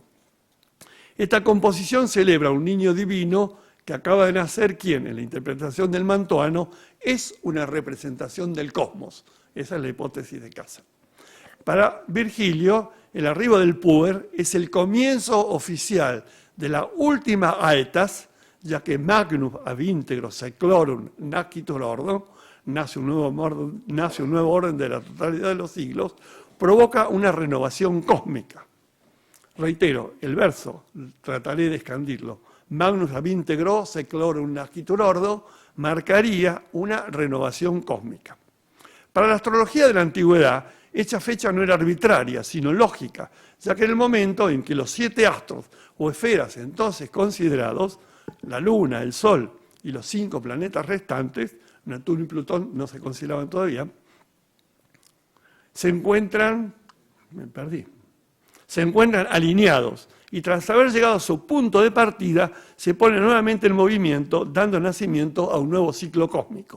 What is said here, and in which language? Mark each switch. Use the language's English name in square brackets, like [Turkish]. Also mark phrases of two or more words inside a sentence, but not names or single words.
[Spanish] Esta composición celebra a un niño divino que acaba de nacer, quien, en la interpretación del mantuano, es una representación del cosmos. Esa es la hipótesis de Cassel. Para Virgilio, el arribo del puer es el comienzo oficial de la última aetas, ya que [Latin] magnum ab integro seclorum nascitur ordo, [Spanish] nace un nuevo orden de la totalidad de los siglos, provoca una renovación cósmica. Reitero, el verso, trataré de escandirlo, [Latin] magnus ab integro seclorum nascitur ordo, [Spanish] marcaría una renovación cósmica. Para la astrología de la antigüedad, esta fecha no era arbitraria, sino lógica, ya que en el momento en que los 7 astros o esferas entonces considerados, la Luna, el Sol y los 5 planetas restantes, Neptuno y Plutón no se consideraban todavía, se encuentran alineados y tras haber llegado a su punto de partida, se pone nuevamente en movimiento, dando nacimiento a un nuevo ciclo cósmico.